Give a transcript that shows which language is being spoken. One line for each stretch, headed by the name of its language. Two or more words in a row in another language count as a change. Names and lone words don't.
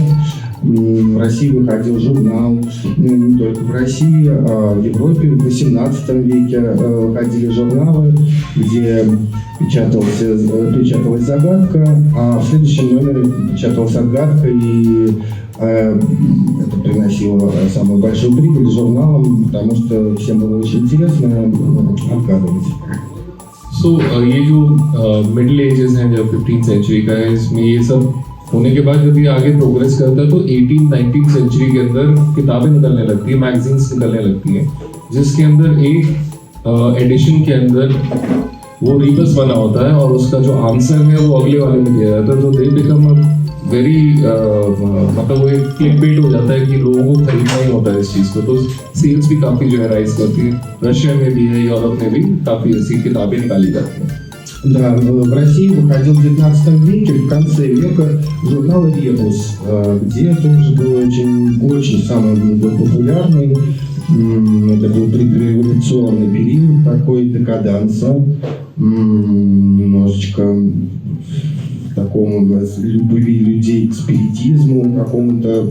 Russian: В России выходил журнал, не только в России, а в Европе в 18 веке выходили журналы, где печаталась загадка, а в следующем номере печаталась отгадка, и это приносило самую большую прибыль журналам, потому что всем было очень интересно отгадывать.
Hindi: ये जो
English: middle ages
Hindi: हैं जो 15th सेंचुरी का है, इसमें ये सब होने के बाद जब ये आगे प्रोग्रेस करता है तो 18th-19th सेंचुरी के अंदर किताबें निकलने लगती है, मैगजीन्स निकलने लगती हैं, जिसके अंदर एक एडिशन के अंदर वो रीबस बना होता है और उसका जो आंसर है वो अगले वाले में दिया जाता है। तो
English: they become very
Hindi: मतलब वो एक
English: click bait
Hindi: हो जाता है कि लोगों को खरीदना ही होता है इस चीज़ को, तो सेल्स भी काफ़ी जो है राइज करती है। रशिया में भी है, यूरोप में भी काफ़ी ऐसी किताबें निकाली जाती हैं।
Russian: Да, в России выходил в 19 веке, в конце века, журнал «Ребус», где тоже был очень самый популярный. Это был предреволюционный период такой декаданса, немножечко такому любви людей к спиритизму какому-то.